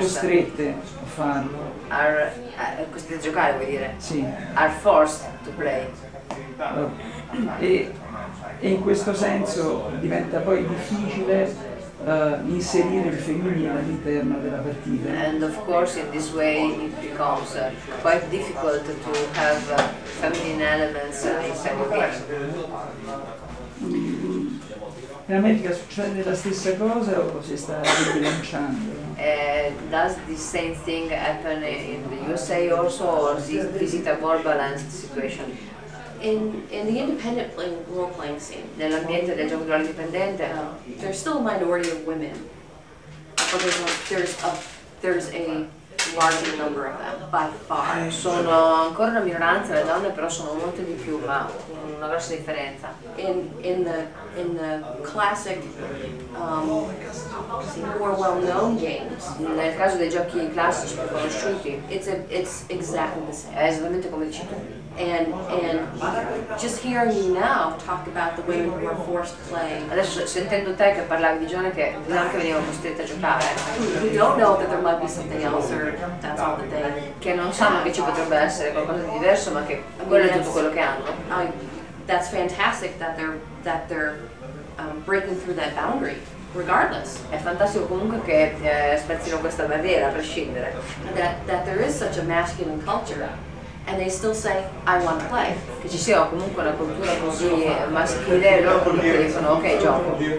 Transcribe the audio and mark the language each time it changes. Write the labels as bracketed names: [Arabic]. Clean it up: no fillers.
[Italian] costrette a farlo. are costrette a giocare, vuol dire, Sì. [English] are forced to play. [Italian] E in questo senso diventa poi difficile inserire il femminile all'interno della partita. [English] And of course in this way it becomes quite difficult to have feminine elements inside your game. [Italian] In America succede la stessa cosa o si sta ribilanciando? [English] Does the same thing happen in the USA also, or is it a more balanced situation? In the independent role-playing scene, [Italian] Nell'ambiente del gioco di ruolo dipendente [English] there's still a minority of women, but there's a larger number of them by far. [Italian] sono ancora una minoranza le donne, però sono molte di più, ma una grossa differenza. [English] In the classic, more well-known games, [Italian] Nel caso dei giochi classici più conosciuti [English] it's exactly the same. [Italian] è esattamente come dici tu. [English] And just hearing you now talk about the women who are forced to play, [Italian] Adesso sentendo te che parlavi di donne che venivano costrette a giocare, [English] who don't know that there might be something else or that's all that they. [Italian] che non sanno che ci potrebbe essere qualcosa di diverso, ma che quello è tutto quello che hanno. [English] That's fantastic that they're breaking through that boundary, regardless. [Italian] È fantastico comunque che spezzino questa barriera, a prescindere. [English] That there is such a masculine culture, and they still say, I want to play. [Italian] Che ci sia comunque una cultura così maschile e loro comunque dicono ok, gioco.